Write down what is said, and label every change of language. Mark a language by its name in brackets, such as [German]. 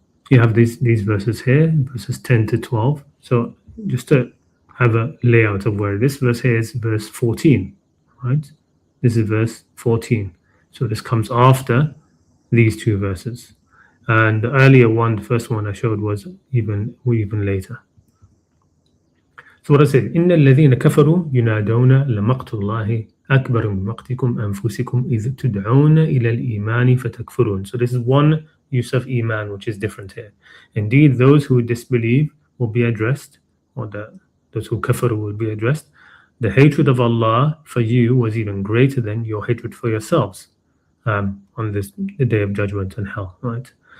[English] You have these verses here, verses 10 to 12. So just to have a layout of where this verse here is verse 14, right? This is verse 14. So this comes after these two verses. And the earlier one, the first one I showed, was even later. So what I said, [Arabic] إن الذين كفروا ينادون لمقت الله أكبر من مقتكم أنفسكم إذ تدعون إلى الإيمان فتكفرون. [English] So this is one use of iman which is different here. Indeed, those who disbelieve will be addressed, or those who kafir will be addressed. The hatred of Allah for you was even greater than your hatred for yourselves on the day of judgment and hell, right?